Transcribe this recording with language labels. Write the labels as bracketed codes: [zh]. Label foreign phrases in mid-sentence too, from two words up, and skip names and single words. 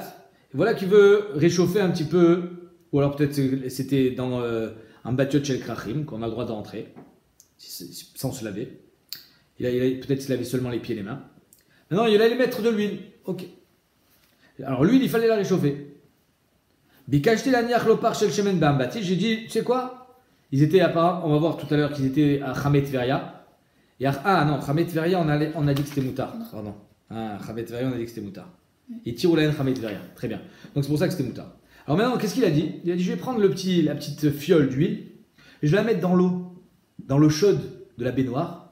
[fr] Et voilà qu'il veut réchauffer un petit peu. Ou alors peut-être c'était dans un [he] בתים של כרכים [fr] qu'on a le droit de rentrer sans se laver. Peut-être se laver seulement les pieds et les mains. Maintenant, il allait mettre de l'huile. Ok. Alors l'huile, il fallait la réchauffer. [he] ביקשתי ל הניח פך של שמן באמבטי. [fr] J'ai dit, tu sais quoi? Ils étaient apparemment, on va voir tout à l'heure qu'ils étaient à Chamet Veria. Non, Chamet Veria, on a dit que c'était moutard. Pardon. Chamet Veria, on a dit que c'était moutard. Et Tiroulaen Chamet Veria. Très bien. Donc c'est pour ça que c'était moutard. Alors maintenant, qu'est-ce qu'il a dit? Il a dit, je vais prendre la petite fiole d'huile et je vais la mettre dans l'eau chaude de la baignoire.